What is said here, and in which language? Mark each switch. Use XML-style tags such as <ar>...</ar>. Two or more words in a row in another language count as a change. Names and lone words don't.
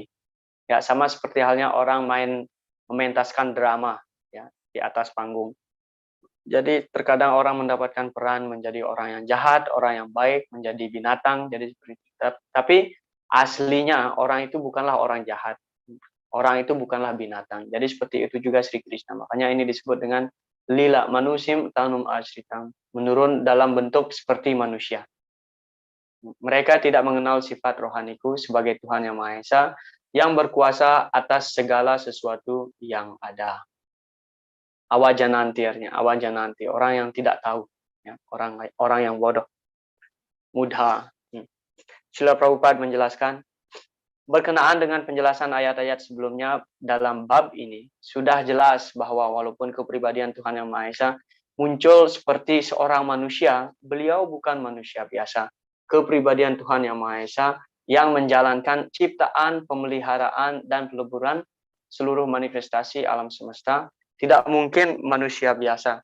<id>Ya, sama seperti halnya orang mementaskan drama ya di atas panggung. Jadi terkadang orang mendapatkan peran menjadi orang yang jahat, orang yang baik, menjadi binatang, jadi seperti itu. Tapi aslinya orang itu bukanlah orang jahat. Orang itu bukanlah binatang. Jadi seperti itu juga Sri Krishna. Makanya ini disebut dengan</id> <sa>लीला मानुषीं तनुम् आश्रितम्,</sa> <id>menurun dalam bentuk seperti manusia. Mereka tidak mengenal sifat rohaniku sebagai Tuhan yang Maha Esa yang berkuasa atas segala sesuatu yang ada. awajananti artinya, awajananti, orang yang tidak tahu, ya, orang yang bodoh, mudha. Srila Prabhupada menjelaskan, berkenaan dengan penjelasan ayat-ayat sebelumnya dalam bab ini, sudah jelas bahwa walaupun kepribadian Tuhan Yang Maha Esa muncul seperti seorang manusia, beliau bukan manusia biasa. Kepribadian Tuhan Yang Maha Esa yang menjalankan ciptaan, pemeliharaan, dan peleburan seluruh manifestasi alam semesta, tidak mungkin manusia biasa.</id>